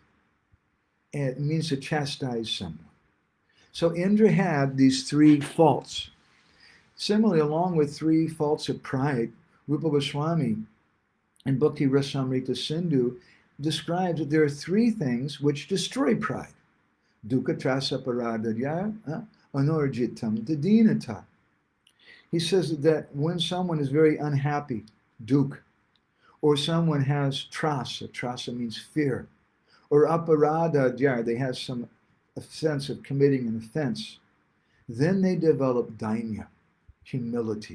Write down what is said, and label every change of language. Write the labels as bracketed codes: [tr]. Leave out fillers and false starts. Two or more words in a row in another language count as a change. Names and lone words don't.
[en] And it means to chastise someone. So Indra had these three faults. Similarly, along with three faults of pride, Rupa Goswami in Bhakti Rasamrita Sindhu describes that there are three things which destroy pride. [sa] Dukkha trasa paradadya, anorjitam tadinata. [en] He says that when someone is very unhappy, duk, or someone has trasa means fear, or aparada dyar, they have a sense of committing an offense, then they develop dainya, humility.